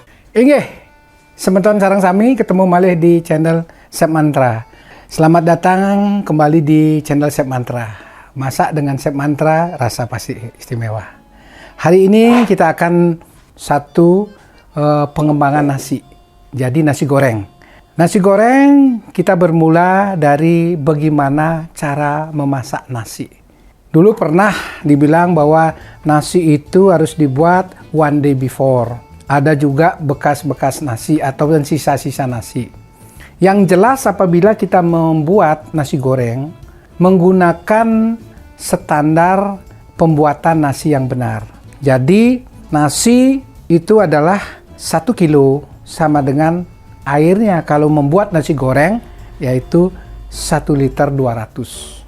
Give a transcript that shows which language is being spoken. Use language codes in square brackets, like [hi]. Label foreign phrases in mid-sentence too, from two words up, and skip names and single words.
[ban] Inggih, semeton sareng sami ketemu malih di channel Chef Mantra. [id] Selamat datang kembali di channel Chef Mantra. Masak dengan Chef Mantra rasa pasti istimewa. Hari ini kita akan pengembangan nasi. Jadi nasi goreng. Nasi goreng kita bermula dari bagaimana cara memasak nasi. Dulu pernah dibilang bahwa nasi itu harus dibuat [en] one day before. [id] Ada juga bekas-bekas nasi atau sisa-sisa nasi. Yang jelas apabila kita membuat nasi goreng, menggunakan standar pembuatan nasi yang benar. Jadi nasi itu adalah 1 kilo sama dengan airnya kalau membuat nasi goreng yaitu 1 liter 200.